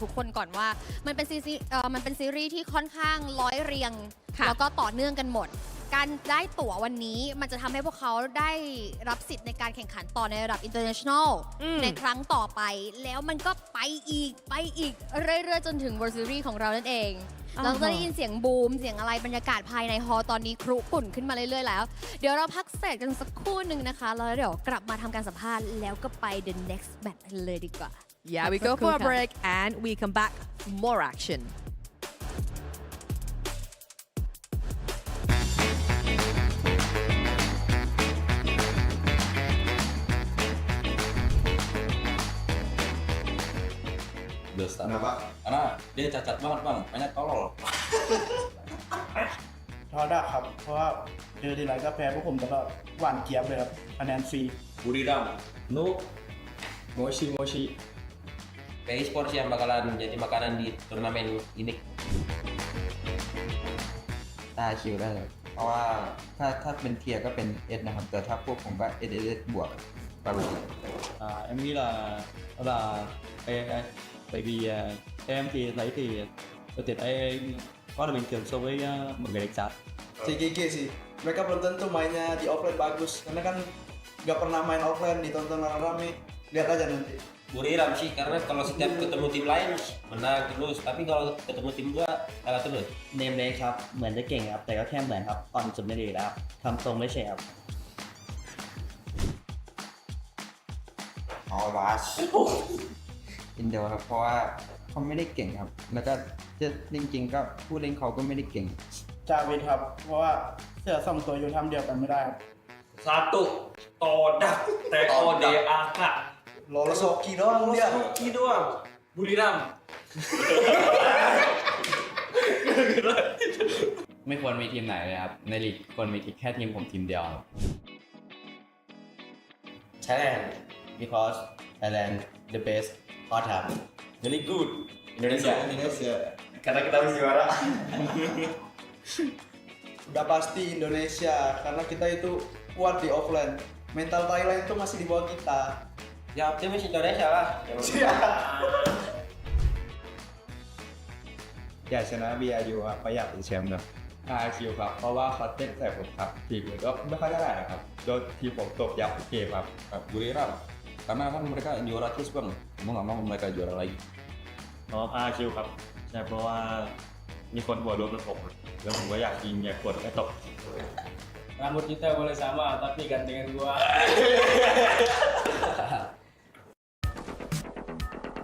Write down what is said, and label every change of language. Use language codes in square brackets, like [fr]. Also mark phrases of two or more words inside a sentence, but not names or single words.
[th] กคนก่อนว่ามันเป็นซีรีส์ที่ค่อนข้างร้อยเรียงแล้วก็ต่อเนื่องกันหมด การได้ตั๋ววันนี้มันจะทำให้พวกเขาได้รับสิทธิ์ในการแข่งขันต่อในระดับ international ในครั้งต่อไปแล้วมันก็ไปอีกเรื่อยๆจนถึง World Series ของเรานั่นเอง เราจะได้ยินเสียงบูมเสียงอะไรบรรยากาศภายในฮอลล์ตอนนี้ครุปุ่นขึ้นมาเรื่อยๆแล้วเดี๋ยวเราพักเสร็จกันสักครู่หนึ่งนะคะแล้วเดี๋ยวกลับมาทำการสัมภาษณ์แล้วก็ไป [en] the next match [th] เลยดีกว่า [en] Yeah we go for a break and we come back for more action [id] Kenapa? Karena dia cacat banget bang, banyak tolol. [th] ท้อได้ครับ เพราะว่าเจอทีไรก็แพ้พวกผมตลอดหวานเจี๊ยบเลยครับคะแนนฟรี [id] Budi Ram, Nuk, Moshi. Esports yang bakalan jadi makanan di turnamen ini. [th] ตาคิวได้เลยเพราะว่าถ้าเป็นเทียร์ก็เป็น S นะครับ แต่ถ้าพวกผมก็ S บวกประมาณนี้ [vi] Em nghĩ là tại vì em thì thấy thì đội tuyển em quá là bình thường so với mọi người đánh giá. [id] CGG sih mereka belum tentu mainnya di offline bagus karena kan nggak pernah main offline ditonton rame-rame lihat aja nanti. Budi Ram sih karena kalau setiap ketemu tim lain menang terus, tapi kalau ketemu tim gua kalah terus. [th] เนมเล็กครับเหมือนจะเก่งครับแต่ก็แค่เหมือนครับตอนจุดไม่ดีแล้วทำทรงไม่ใช่ครับ outplay อินโดครับเพราะว่าเขาไม่ได้เก่งครับแล้วก็จริงๆก็ผู้เล่นเขาก็ไม่ได้เก่ง จาวิดครับเพราะว่าเสื้อสองตัวอยู่ทำเดียวกันไม่ได้ครับ [id] Satu todak TODAK lolos hoki doang dia hoki doang Budi Ram [th] ไม่ควรมีทีมไหนเลยครับในลีกควรมีแค่ทีมผมทีมเดียว [en] Thailand because Thailand the best hot time very good Indonesia [id] karena kita harus juara udah pasti Indonesia karena kita itu kuat di offline mental Thailand itu masih di bawah kita ya optimis Indonesia lah [th] อยากชนะ BRU ครับเพราะอยากเป็นแชมป์ครับ 5 คิวครับเพราะว่าเขาเต้นใส่ผมครับทีมก็ไม่ค่อยได้นะครับโดนทีมผมตบยับเกมครับ [id] Budi Ram karena kan mereka juara terus bang mau nggak mau mereka juara lagi [th] เพราะว่า5 คิวครับใช่เพราะว่ามีคนหัวโดนกับผมแล้วผมก็อยากยิงอยากกดให้ตก [id] rambut kita boleh sama tapi gantengan gua